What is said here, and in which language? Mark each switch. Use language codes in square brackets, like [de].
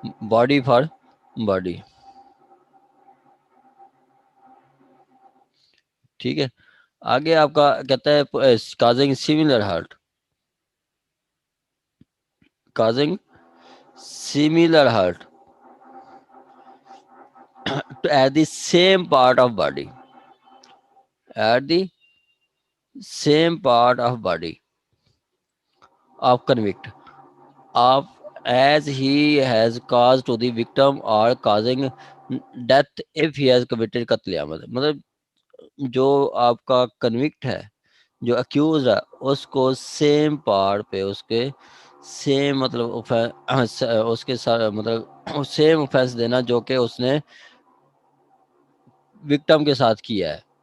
[en] Body for body. [ur] ٹھیک ہے. آگے آپ کا کہتا ہے [en] Causing similar hurt. Causing similar hurt at the same part of body. At the same part of body of convict of as he has caused to the victim or causing death if he has committed قتل عمد. [ur] مطلب جو آپ کا convict ہے، جو accuse ہے، اس کو same part پہ اس کے سیم مطلب اس کے مطلب سیم اوفینس دینا جو کہ اس نے وکٹم کے ساتھ کیا ہے.